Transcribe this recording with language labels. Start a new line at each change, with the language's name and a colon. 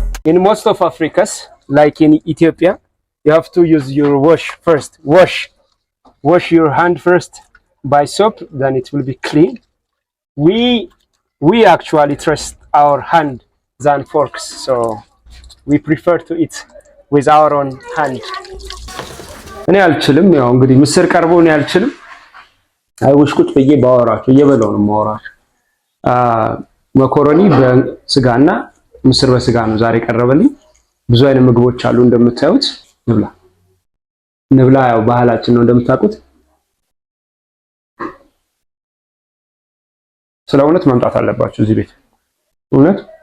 English: In most of Africas, like in Ethiopia, you have to use your wash first. Wash your hand first by soap, then it will be clean. We actually trust our hand than forks, so we prefer to eat with our own hand.
Amharic: እኔ አልችልም። ያው እንግዲህ ምስር ቀርቦ እኔ አልችልም። አይውሽ ቁጭ ብዬ ባወራችሁ እየበላው ነው ማወራችሁ። መኮረኒ በስጋና ምስር በስጋ ነው ዛሬ ቀረበልኝ። ብዙ አይነት ምግቦች አሉ እንደምታዩት። ንብላ ያው ባህላችን ነው እንደምታውቁት። ስለ እውነት መምጣት አለባችሁ እዚህ ቤት። እውነት